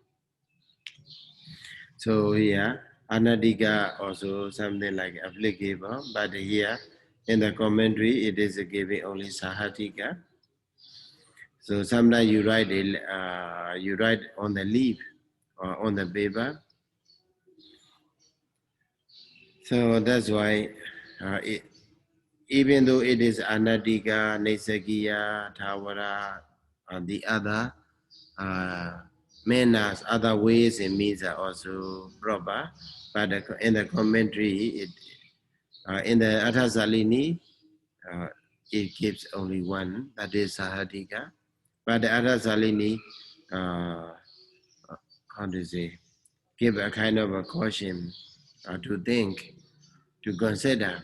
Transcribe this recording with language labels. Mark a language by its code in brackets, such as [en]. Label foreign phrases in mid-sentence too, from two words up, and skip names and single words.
[en] So here, anadika also something like applicable, but here in the commentary it is giving only sahatika. So sometimes you write on the leaf or on the paper. So that's why even though it is [pi] anadika, nesakiya, tawara, [en] the other manners, other ways and means are also proper. But in the commentary, in the Athasalini, it gives only one, that is Sahatika. But the Athasalini, how to say, give a kind of a caution to think, to consider.